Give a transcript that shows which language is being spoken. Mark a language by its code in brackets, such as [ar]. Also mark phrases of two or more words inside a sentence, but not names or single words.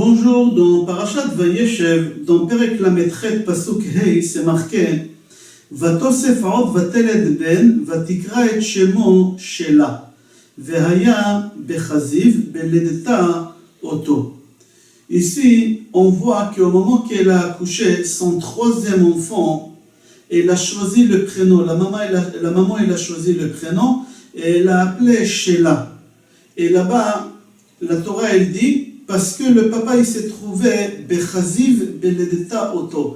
[fr] jour, dans Parashat Vayeshev, dans [he] פרק ל״ח פסוק ה, [fr] c'est marqué [he] ותוסף עוד ותלד בן ותקרא את שמו שלה והיה בכזיב בלדתה אותו. [fr] Ici, on voit qu'au moment qu'elle a accouché son troisième enfant, elle a choisi le prénom. La maman, elle a choisi le prénom et elle l'a appelé Shela. Et là-bas, la Torah, elle dit parce que le papa, il s'est trouvé [he] בכזיב בלדתה אותו.